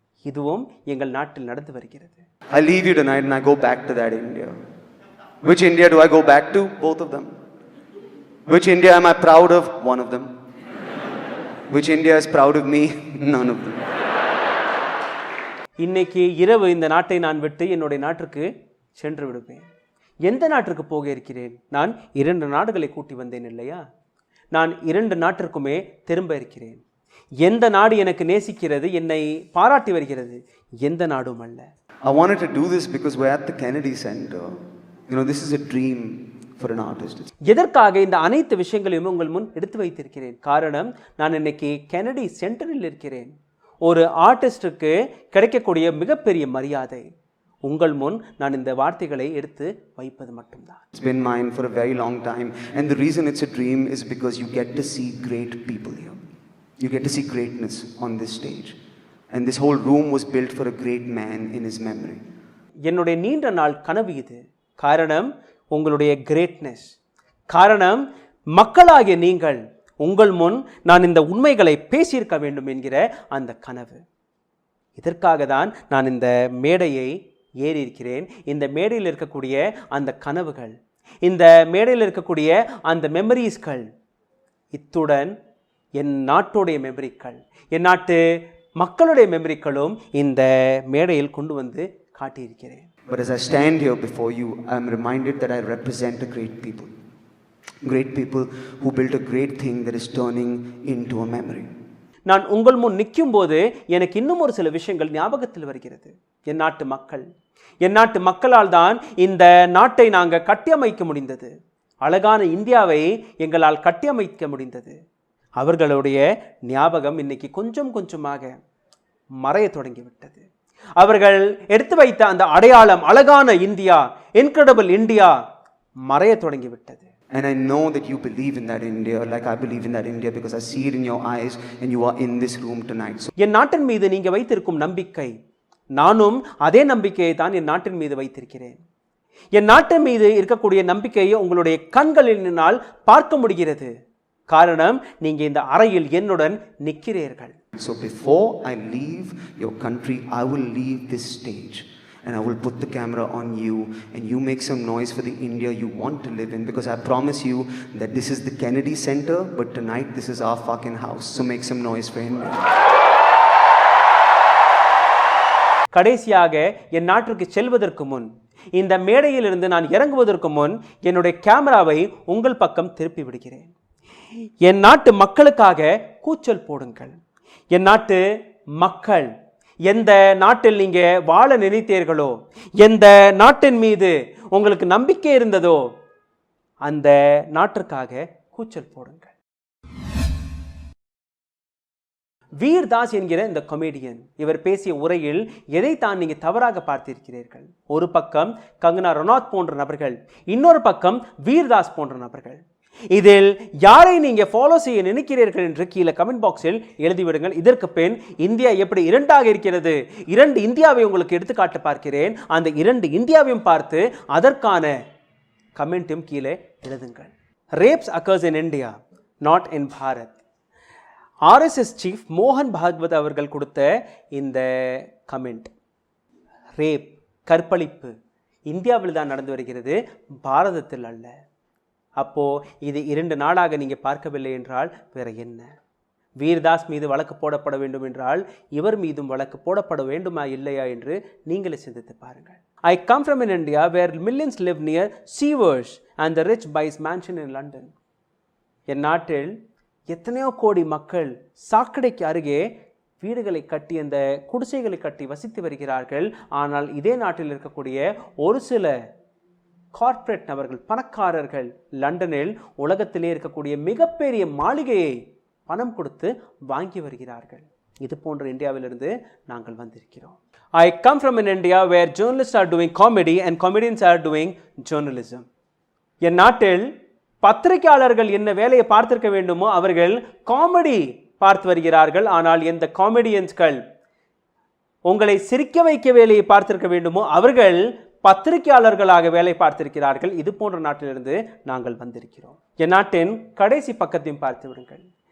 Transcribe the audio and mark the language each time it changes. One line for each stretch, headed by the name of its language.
Tamil: இதுவும் எங்கள் நாட்டில் நடந்து வருகிறது.
English: I leave you tonight and I go back to that India. Which India do I go back to? Both of them. Which India am I proud of? One of them. Which India is proud of me? None of them.
Tamil: இன்னைக்கு இரவு இந்த நாட்டை நான் விட்டு என்னுடைய நாட்டிற்கு சென்று விடுவேன். எந்த நாட்டிற்கு போக இருக்கிறேன்? நான் 2 நாடுகளை கூட்டி வந்தேன் இல்லையா? நான் 2 நாட்டிற்குமே திரும்ப இருக்கிறேன். எந்த நாடு எனக்கு நேசிக்கிறது, என்னை பாராட்டி வருகிறது? எந்த நாடும் அல்ல.
English: I wanted to do this because we're at the Kennedy Center. You know, this is a dream for an artist.
Tamil: எதற்காக இந்த அனைத்து விஷயங்களையும் உங்கள் முன் எடுத்து வைத்திருக்கிறேன்? காரணம், நான் இன்னைக்கு கெனடி சென்டரில் இருக்கிறேன். ஒரு ஆர்டிஸ்டுக்கு கிடைக்கக்கூடிய மிகப்பெரிய மரியாதை. உங்கள் முன் நான் இந்த வார்த்தைகளை எடுத்து வைப்பது மட்டும்தான்.
English: It's been mine for a very long time, and the reason it's a dream is because you get to see great people here. You get to see greatness on this stage. And this whole room was built for a great man in his memory.
Tamil: என்னுடைய நீண்ட நாள் கனவு இது. காரணம் உங்களுடைய greatness. காரணம் மக்களாகிய நீங்கள். உங்கள் முன் நான் இந்த உண்மைகளை பேசியிருக்க வேண்டும் என்கிற அந்த கனவு. இதற்காக தான் நான் இந்த மேடையை ஏறி இருக்கிறேன். இந்த மேடையில் இருக்கக்கூடிய அந்த கனவுகள், இந்த மேடையில் இருக்கக்கூடிய அந்த மெமரிஸ்கள், இத்துடன் என் நாட்டுடைய மெமரிக்கள், என் நாட்டு மக்களுடைய மெமரிக்களும் இந்த மேடையில் கொண்டு வந்து காட்டியிருக்கிறேன்.
English: But as I stand here before you, I am reminded that I represent a great people. Great people who built a great thing that is turning into a memory.
Tamil: நான் உங்கள் முன் நிற்கும் போது எனக்கு இன்னும் ஒரு சில விஷயங்கள் ஞாபகத்தில் வருகிறது. என் நாட்டு மக்கள், என் நாட்டு மக்களால் தான் இந்த நாட்டை நாங்கள் கட்டியமைக்க முடிந்தது. அழகான இந்தியாவை எங்களால் கட்டியமைக்க முடிந்தது. அவர்களுடைய ஞாபகம் இன்னைக்கு கொஞ்சம் கொஞ்சமாக மறைய தொடங்கிவிட்டது. அவர்கள் எடுத்து வைத்த அந்த அடையாளம், அழகான இந்தியா, இன்கிரெடிபிள் இந்தியா, மறைய தொடங்கிவிட்டது.
English: And I know that you believe in that India like I believe in that India because I see it in your eyes and you are in this room tonight. So,
Tamil: என் நாட்டின் மீது நீங்க வைத்திருக்கும் நம்பிக்கை, நானும் அதே நம்பிக்கையை தான் என் நாட்டின் மீது வைத்திருக்கிறேன். என் நாட்டின் மீது இருக்கக்கூடிய நம்பிக்கையை உங்களுடைய கண்களினால் பார்க்க முடிகிறது. காரணம் நீங்க இந்த அறையில் என்னுடன் நிற்கிறீர்கள்.
English: So before I leave your country, I will leave this stage and I will put the camera on you and you make some noise for the India you want to live in, because I promise you that this is the Kennedy Center, but tonight this is our fucking house. So make some noise for India.
Tamil: கடைசியாக என் நாட்டிற்கு செல்வதற்கு முன், இந்த மேடையிலிருந்து நான் இறங்குவதற்கு முன் என்னுடைய கேமராவை உங்கள் பக்கம் திருப்பி விடுகிறேன். என் நாட்டு மக்களுக்காக கூச்சல் போடுங்கள். என் நாட்டு மக்கள் எந்த நாட்டில் நீங்க வாழ நினைத்தீர்களோ, எந்த நாட்டின் மீது உங்களுக்கு நம்பிக்கை இருந்ததோ, அந்த நாட்டிற்காக கூச்சல் போடுங்கள். வீர்தாஸ் என்கிற இந்த கொமேடியன், இவர் பேசிய உரையில் எதைத்தான் நீங்க தவறாக பார்த்திருக்கிறீர்கள்? ஒரு பக்கம் கங்கனா ரனாத் போன்ற நபர்கள், இன்னொரு பக்கம் வீர்தாஸ் போன்ற நபர்கள். இதில் யாரை நீங்க ஃபாலோ செய்ய நினைக்கிறீர்கள் என்று கீழே கமெண்ட் பாக்ஸில் எழுதிவிடுங்கள். இதற்கு பின் இந்தியா எப்படி இரண்டாக இருக்கிறது, 2 இந்தியாவை உங்களுக்கு எடுத்துக்காட்டு பார்க்கிறேன். அந்த 2 இந்தியாவையும் பார்த்து அதற்கான கமெண்ட்டும் கீழே எழுதுங்கள்.
English: Rapes occurs in India, not in Bharat.
Tamil: RSS chief மோகன் பாகவத் அவர்கள் கொடுத்த இந்த கமெண்ட், ரேப், கற்பழிப்பு இந்தியாவில் தான் நடந்து வருகிறது, பாரதத்தில் அல்ல. அப்போ இது 2 நாடாக நீங்க பார்க்கவில்லை என்றால் வேற என்ன? வீர்தாஸ் மீது வழக்கு போடப்பட வேண்டும் என்றால் இவர் மீதும் வழக்கு போடப்பட வேண்டுமா இல்லையா என்று நீங்களே சிந்தித்து பாருங்கள்.
English: I come from an India where millions live near sewers and the rich buys mansion in London.
Tamil: என் நாட்டில் எத்தனையோ கோடி மக்கள் சாக்கடைக்கு அருகே வீடுகளை கட்டி, அந்த குடிசைகளை கட்டி வசித்து வருகிறார்கள். ஆனால் இதே நாட்டில் இருக்கக்கூடிய ஒரு சில கார்ப்பரேட் நபர்கள், பணக்காரர்கள் லண்டனில் உலகத்திலே இருக்கக்கூடிய மிகப்பெரிய மாளிகையை பணம் கொடுத்து வாங்கி வருகிறார்கள். இது போன்ற இந்தியாவிலிருந்து நாங்கள் வந்திருக்கிறோம்.
English: I come from an India where journalists are doing comedy and comedians are doing journalism.
Tamil: என் நாட்டில் பத்திரிகையாளர்கள் என்ன வேலையை பார்த்திருக்க வேண்டுமோ அவர்கள் காமெடி பார்த்து வருகிறார்கள். ஆனால் எந்த காமெடியன்ஸ்கள் உங்களை சிரிக்க வைக்க வேலையை பார்த்திருக்க வேண்டுமோ அவர்கள் பத்திரிகையாளர்களாக வேலை பார்த்திருக்கிறார்கள். இது போன்ற நாட்டிலிருந்து நாங்கள் வந்திருக்கிறோம். என் நாட்டின் கடைசி பக்கத்தையும் பார்த்து விடுங்கள்.